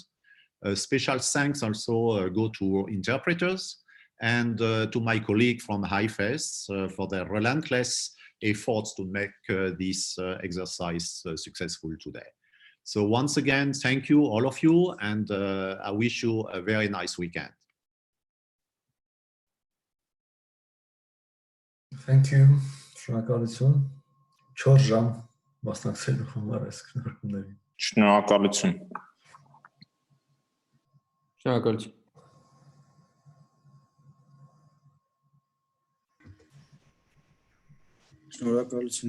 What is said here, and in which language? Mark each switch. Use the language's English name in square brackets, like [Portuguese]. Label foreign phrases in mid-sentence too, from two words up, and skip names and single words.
[English] Special thanks also go to interpreters and to my colleague from IFS for their relentless efforts to make this exercise successful today. So once again, thank you, all of you, and I wish you a very nice weekend. Thank you. [Armenian] Շնորհակալություն։ 4 ժամ մասնակցելու համար այս քննարկումներին։ Շնորհակալություն։ Շնորհակալություն։ Շնորհակալություն։